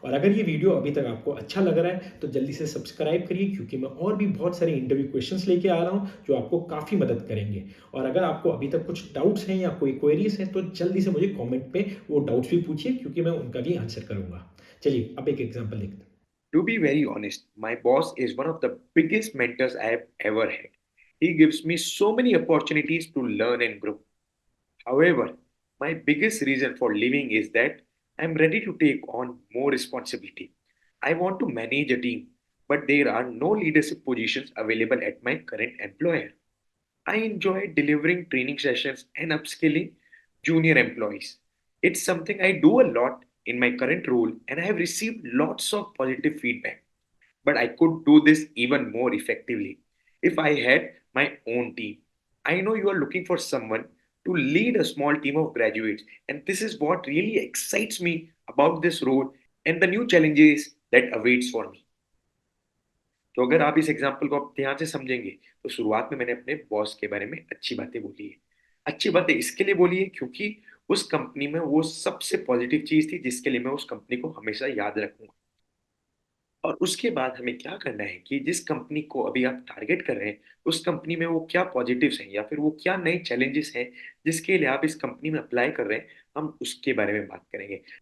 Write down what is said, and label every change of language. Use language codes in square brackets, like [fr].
[hi] और अगर ये वीडियो अभी तक आपको अच्छा लग रहा है तो जल्दी से सब्सक्राइब करिए क्योंकि मैं और भी बहुत सारे इंटरव्यू क्वेश्चंस लेके आ रहा हूँ जो आपको काफ़ी मदद करेंगे। और अगर आपको अभी तक कुछ डाउट्स हैं या कोई क्वेरीज हैं तो जल्दी से मुझे कॉमेंट पे वो डाउट्स भी पूछिए क्योंकि मैं उनका भी आंसर करूंगा। चलिए अब एक एग्जाम्पल देखते हैं। [en] To be very honest, my boss is one of the biggest mentors I have ever had. He gives me so many opportunities to learn and grow. However, my biggest reason for leaving is that I'm ready to take on more responsibility. I want to manage a team, but there are no leadership positions available at my current employer. I enjoy delivering training sessions and upskilling junior employees. It's something I do a lot in my current role, and I have received lots of positive feedback. But I could do this even more effectively if I had my own team. I know you are looking for someone to lead a small team of graduates, and this is what really excites me about this role and the new challenges that awaits for me. [hi] तो अगर आप इस example को आप ध्यान से समझेंगे तो शुरुआत में मैंने अपने बॉस के बारे में अच्छी बातें बोली है। अच्छी बातें इसके लिए बोली है क्योंकि उस कंपनी में वो सबसे पॉजिटिव चीज थी जिसके लिए मैं उस कंपनी को हमेशा याद रखूंगा। और उसके बाद हमें क्या करना है कि जिस कंपनी को अभी आप टारगेट कर रहे हैं उस कंपनी में वो क्या पॉजिटिव्स हैं या फिर वो क्या नए चैलेंजेस हैं जिसके लिए आप इस कंपनी में अप्लाई कर रहे हैं, हम उसके बारे में बात करेंगे।